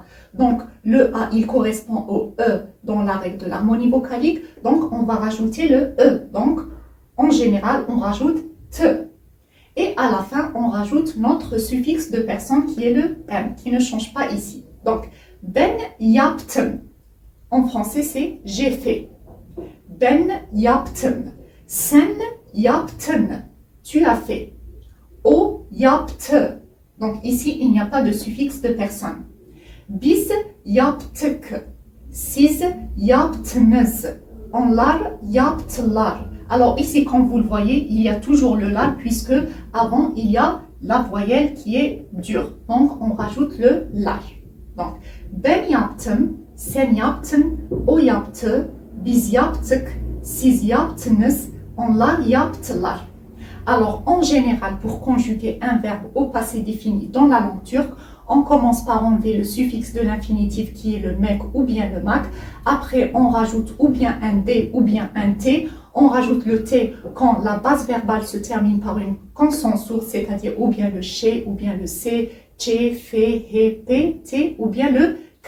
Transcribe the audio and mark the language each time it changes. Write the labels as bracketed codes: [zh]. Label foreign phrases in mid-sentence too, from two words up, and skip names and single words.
[fr] Donc, le A, il correspond au E dans la règle de l'harmonie vocalique. Donc, on va rajouter le E. Donc, en général, on rajoute T. Et à la fin, on rajoute notre suffixe de personne qui est le M, qui ne change pas ici. [tr] Donc, ben yaptım. [fr] En français, c'est j'ai fait. [tr] Ben yaptım. Sen yaptın. [fr] Tu as fait. [tr] O yaptı. [fr] Donc ici, il n'y a pas de suffixe de personne. [tr] Biz yaptık. Siz yaptınız. Onlar yaptılar. [fr] Alors ici, comme vous le voyez, il y a toujours le lar puisque avant, il y a la voyelle qui est dure. Donc, on rajoute le lar. Donc, [tr] ben yaptım, sen yaptın, o yaptı, biz yaptık, siz yaptınız, onlar yaptılar. [fr] Alors, en général, pour conjuguer un verbe au passé défini dans la langue turque, on commence par enlever le suffixe de l'infinitif qui est le mek ou bien le mak. Après, on rajoute ou bien un D ou bien un T. On rajoute le T quand la base verbale se termine par une consonne sourde, c'est-à-dire ou bien le ch ou bien le c, che, fe, he, p, t ou bien le k.